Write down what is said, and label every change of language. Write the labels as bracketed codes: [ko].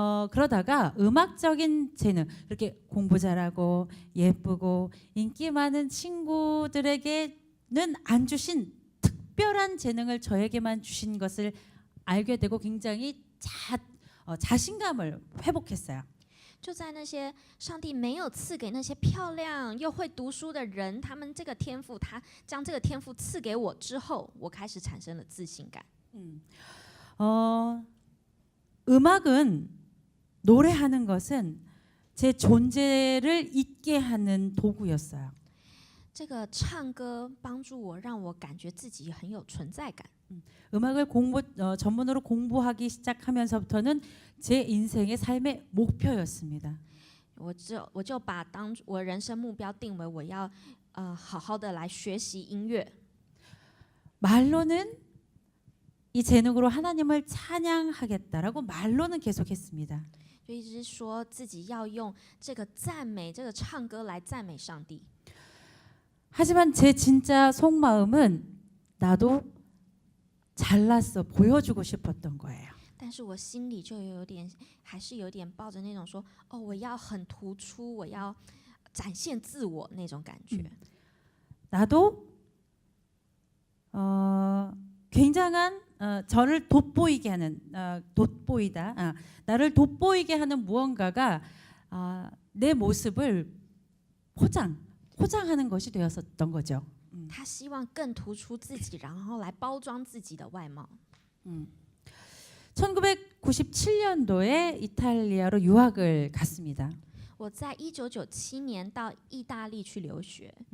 [ko] 그러다가 음악적인 재능, 이렇게 공부 잘하고 예쁘고 인기 많은 친구들에게는 안 주신 특별한 재능을 저에게만 주신 것을 알게 되고 굉장히 자신감을 회복했어요. [zh] 就在那些上帝没有赐给那些漂亮又会读书的人，他们这个天赋，他将这个天赋赐给我之后，我开始产生了自信感。 [ko] 음악은 노래하는 것은 제 존재를 잊게 하는 도구였어요. [zh] 这个唱歌帮助我，让我感觉自己很有存在感。 [ko] 음악을 전문으로 공부하기 시작하면서부터는 제 인생의 삶의 목표였습니다. [zh] 我就把我人生目标定为我要好好的来学习音乐。 [ko] 말로는 이 재능으로 하나님을 찬양하겠다라고 말로는 계속했습니다. [zh] 就一直说自己要用这个赞美、这个唱歌来赞美上帝。 [ko] 하지만 제 진짜 속마음은 나도 잘났어 보여주고 싶었던 거예요. [zh] 但是我心里就有点，还是有点抱着那种说，哦，我要很突出，我要展现自我那种感觉。 [ko] 나도 굉장한 저를 돋보이게 하는 돋보이다. 나를 돋보이게 하는 무언가가 내 모습을 포장하는 것이 되었었던 거죠. [zh] 他希望更突出自己，然后来包装自己的外貌。 [ko] 1997년도에 이탈리아로 유학을 갔습니다. [zh] 我在1997年到意大利去留学，